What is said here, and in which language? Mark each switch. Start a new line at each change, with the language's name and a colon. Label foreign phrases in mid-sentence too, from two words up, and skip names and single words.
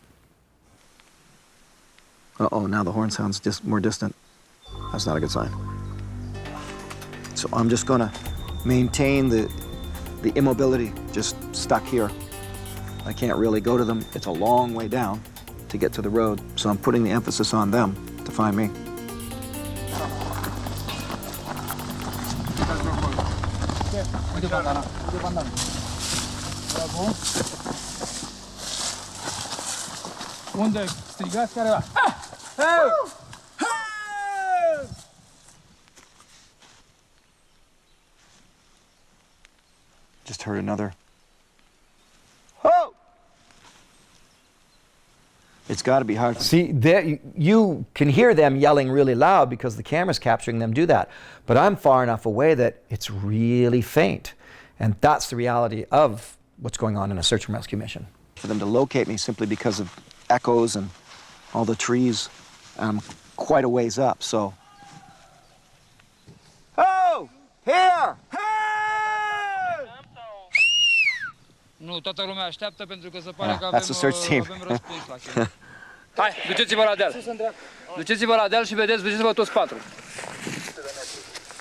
English: Uh-oh, now the horn sounds more distant. That's not a good sign. So I'm just gonna maintain the immobility, just stuck here. I can't really go to them. It's a long way down to get to the road, so I'm putting the emphasis on them to find me.
Romanian: Unde strigați careva?
English: Just heard another. Oh! It's got to be hard. See, you can hear them yelling really loud because the camera's capturing them do that. But I'm far enough away that it's really faint. And that's the reality of what's going on in a search and rescue mission. For them to locate me simply because of echoes and all the trees, I'm quite a ways up, so. Oh! Here!
Romanian: Nu, toată lumea așteaptă pentru că se pare că
English: That's the search team.
Romanian: avem răspuns la chestia. Hai, duceți-vă la deal. Duceți-vă la deal și vedeți, duceți-vă toți patru.